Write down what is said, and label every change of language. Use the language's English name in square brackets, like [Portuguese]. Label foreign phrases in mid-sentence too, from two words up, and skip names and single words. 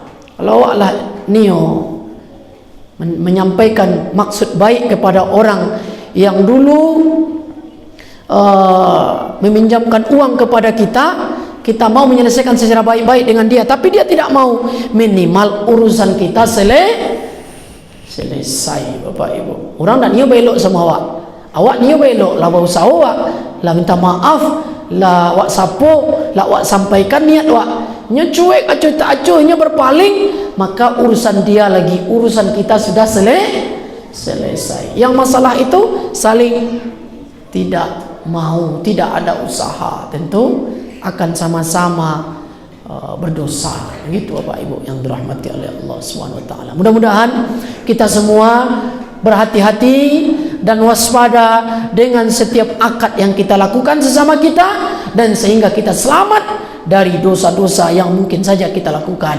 [Indonesian] Kalau Allah nio menyampaikan maksud baik kepada orang yang dulu meminjamkan uang kepada kita, kita mau menyelesaikan secara baik-baik dengan dia, tapi dia tidak mau, minimal urusan kita selesai. [Minangkabau] Bapak Ibu, orang tak nio belok sama awak nio belok lah, bau awak lah minta maaf lah, wak sapo lah, wak sampaikan niat wak, nyo cuek acuh tak acuh, nyo berpaling, [Indonesian] maka urusan dia lagi, urusan kita sudah selesai. Yang masalah itu saling tidak mau, tidak ada usaha, tentu akan sama-sama berdosa. Begitu Bapak Ibu yang dirahmati oleh Allah SWT. Mudah-mudahan kita semua berhati-hati dan waspada dengan setiap akad yang kita lakukan sesama kita, dan sehingga kita selamat dari dosa-dosa yang mungkin saja kita lakukan.